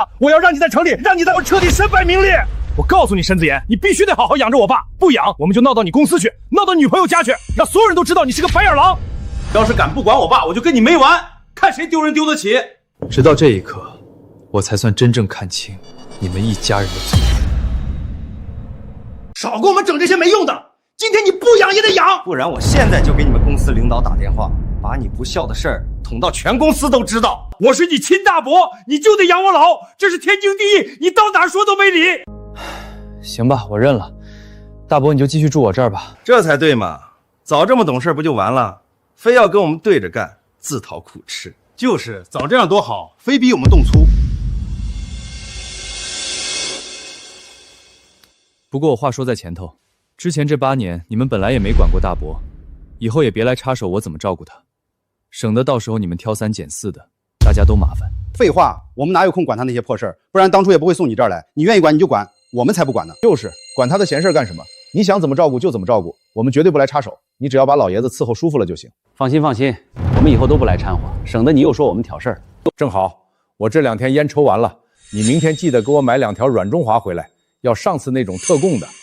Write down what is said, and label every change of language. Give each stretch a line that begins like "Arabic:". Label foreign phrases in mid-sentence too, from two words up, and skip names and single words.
Chinese: 我要讓你在城裡，讓你在我徹底身敗名裂。我告訴你沈子言，你必須得好好養着我爸，不養我們就鬧到你公司去，鬧到女朋友家去，讓所有人都知道你是个白眼狼。要是敢不管我爸，我就跟你没完，看谁丢人丢得起。直到这一刻，我才算真正看清你们一家人的罪。少给我们整这些没用的，今天你不養也得養，不然我現在就給你們公司領導打電話，把你不孝的事兒捅到全公司都知道。我是你親大伯，你就得養我老，這是天經地義，你到哪兒說都沒理。行吧，我認了。大伯，你就繼續住我這兒吧。這才對嘛，早這麼懂事不就完了？非要跟我們對着幹，自討苦吃。就是早這樣多好，非逼我們動粗。不過我話說在前頭， 之前這8年你們本來也沒管過大伯，以後也別來插手我怎麼照顧他，省得到時候你們挑3揀4的，大家都麻煩。廢話，我們哪有空管他那些破事兒？不然當初也不會送你這兒來。你願意管你就管，我們才不管呢。就是管他的閒事幹什麼？你想怎麼照顧就怎麼照顧，我們絕对不來插手。你只要把老爺子伺候舒服了就行。放心放心，我们以后都不来掺和，省得你又说我们挑事儿。正好，我这2天烟抽完了，你明天记得给我买2条软中华回来，要上次那种特供的。